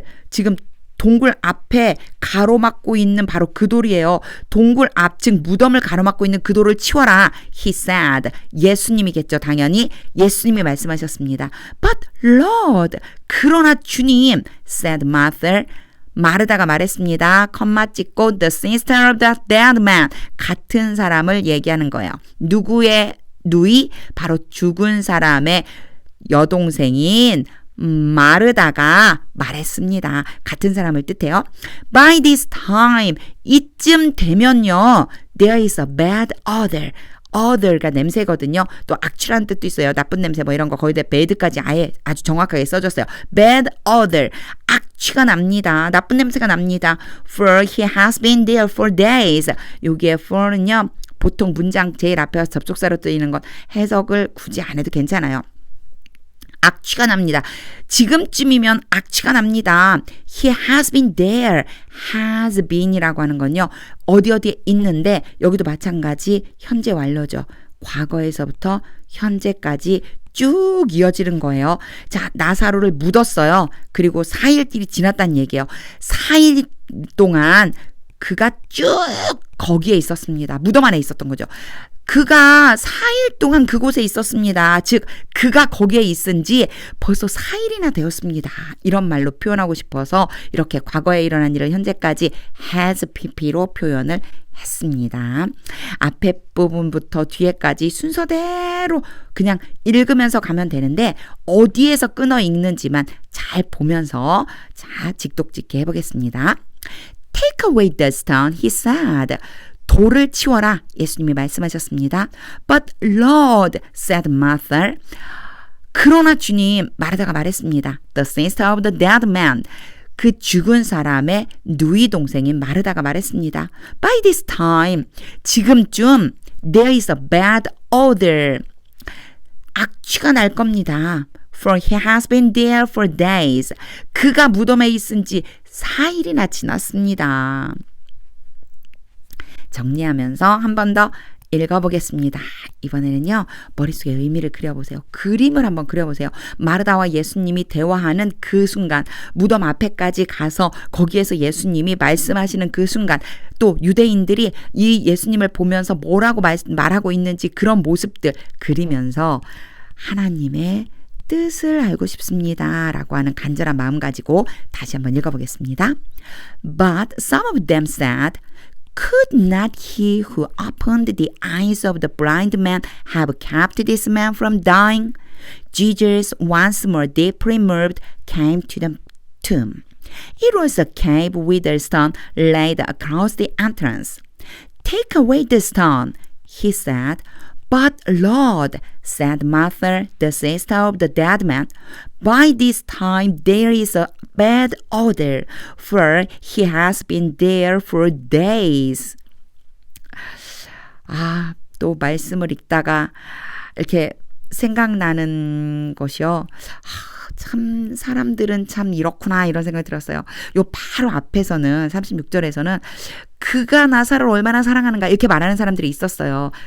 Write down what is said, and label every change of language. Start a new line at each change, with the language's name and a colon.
Korean: 지금 동굴 앞에 가로막고 있는 바로 그 돌이에요. 동굴 앞, 즉 무덤을 가로막고 있는 그 돌을 치워라.
English: He said.
Korean: 예수님이겠죠. 당연히 예수님이 말씀하셨습니다.
English: But Lord,
Korean: 그러나 주님,
English: said Martha.
Korean: 마르다가 말했습니다. 컴마 찍고
English: the sister of the dead man.
Korean: 같은 사람을 얘기하는 거예요. 누이? 바로 죽은 사람의 여동생인 마르다가 말했습니다. 같은 사람을 뜻해요.
English: By this time,
Korean: 이쯤 되면요.
English: There is a bad odor.
Korean: odor가 냄새거든요. 또 악취라는 뜻도 있어요. 나쁜 냄새 뭐 이런 거 거의 다 bad까지 아예 아주 정확하게 써줬어요.
English: bad odor.
Korean: 악취가 납니다. 나쁜 냄새가 납니다.
English: For he has been there for days.
Korean: 여기에 for는요. 보통 문장 제일 앞에 접속사로 뜨이는 것 해석을 굳이 안 해도 괜찮아요. 악취가 납니다. 지금쯤이면 악취가 납니다.
English: He has been there.
Korean: has been이라고 하는 건요. 어디에 있는데 여기도 마찬가지 현재 완료죠. 과거에서부터 현재까지 쭉 이어지는 거예요. 자, 나사로를 묻었어요. 그리고 4일길이 지났다는 얘기예요. 4일 동안 그가 쭉 거기에 있었습니다. 무덤 안에 있었던 거죠. 그가 4일 동안 그곳에 있었습니다. 즉 그가 거기에 있은 지 벌써 4일이나 되었습니다. 이런 말로 표현하고 싶어서 이렇게 과거에 일어난 일을 현재까지 has pp로 표현을 했습니다. 앞에 부분부터 뒤에까지 순서대로 그냥 읽으면서 가면 되는데 어디에서 끊어 읽는지만 잘 보면서 자 직독직해 해보겠습니다.
English: Take away the stone, he said.
Korean: 돌을 치워라. 예수님이 말씀하셨습니다.
English: But Lord, said Martha.
Korean: 그러나 주님, 마르다가 말했습니다.
English: The sister of the dead man.
Korean: 그 죽은 사람의 누이 동생인 마르다가 말했습니다.
English: By this time,
Korean: 지금쯤
English: there is a bad odor.
Korean: 악취가 날 겁니다.
English: For he has been there for days.
Korean: 그가 무덤에 있은 지 4일이나 지났습니다. 정리하면서 한 번 더 읽어보겠습니다. 이번에는요. 머릿속에 의미를 그려보세요. 그림을 한번 그려보세요. 마르다와 예수님이 대화하는 그 순간, 무덤 앞에까지 가서 거기에서 예수님이 말씀하시는 그 순간, 또 유대인들이 이 예수님을 보면서 뭐라고 말하고 있는지 그런 모습들 그리면서 하나님의 뜻을 알고 싶습니다. 라고 하는 간절한 마음 가지고 다시 한번 읽어보겠습니다.
English: But some of them said, Could not he who opened the eyes of the blind man have kept this man from dying? Jesus, once more deeply moved, came to the tomb. It was a cave with a stone laid across the entrance. Take away the stone, he said. But Lord, said Martha, the sister of the dead man, by this time there is a bad odor, for he has been there for days.
Korean: 또 말씀을 읽다가 이렇게 생각나는 것이요. 참 사람들은 참 이렇구나 이런 생각이 들었어요. 요 바로 앞에서는 36절에서는 그가 나사로를 얼마나 사랑하는가 이렇게 말하는 사람들이 있었어요.